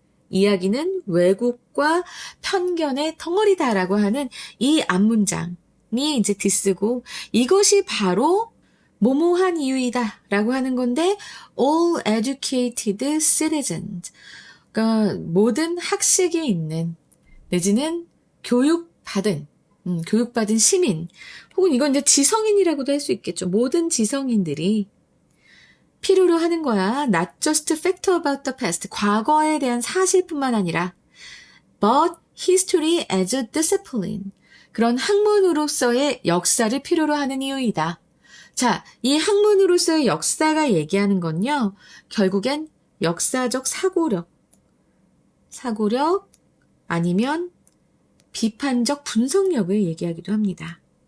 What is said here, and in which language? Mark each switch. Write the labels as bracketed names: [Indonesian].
[Korean] 이야기는 왜곡과 편견의 덩어리다라고 하는 이 앞문장이 이제 디스고 이것이 바로 뭐뭐한 이유이다 라고 하는 건데 [English] all educated citizens [Korean] 그러니까 모든 학식이 있는 내지는 교육받은 시민 혹은 이건 이제 지성인이라고도 할 수 있겠죠. 모든 지성인들이 필요로 하는 거야. [English] Not just fact about the past. [Korean] 과거에 대한 사실뿐만 아니라 [English] but history as a discipline. [Korean] 그런 학문으로서의 역사를 필요로 하는 이유이다. 자, 이 학문으로서의 역사가 얘기하는 건요. 결국엔 역사적 사고력 아니면 비판적 분석력을 얘기하기도 합니다.